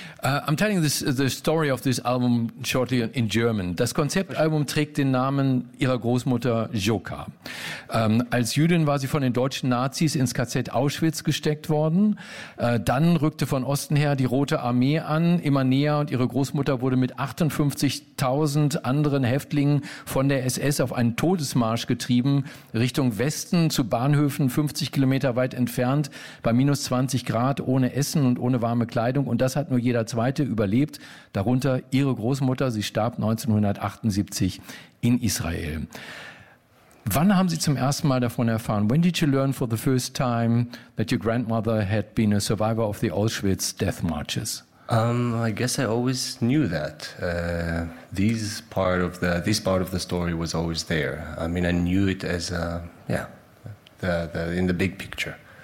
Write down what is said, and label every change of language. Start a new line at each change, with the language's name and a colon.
English: I'm telling the story of this album shortly in German.
German: Das Konzeptalbum trägt den Namen ihrer Großmutter Joka. Als Jüdin war sie von den deutschen Nazis ins KZ Auschwitz gesteckt worden. Dann rückte von Osten her die Rote Armee an, immer näher, und ihre Großmutter wurde mit 58.000 anderen Häftlingen von der SS auf einen Todesmarsch getrieben, Richtung Westen zu Bahnhöfen 50 Kilometer weit entfernt, bei minus 20 Grad, ohne Essen und ohne warme Kleidung. Und das hat nur jeder Zweite überlebt, darunter ihre Großmutter. Sie starb 1978 in Israel. Wann haben Sie zum ersten Mal davon erfahren?
English: When did you learn for the first time that your grandmother had been a survivor of the Auschwitz death marches? I guess I always knew that. This part of the story was always there. I mean, I knew it as in the big picture.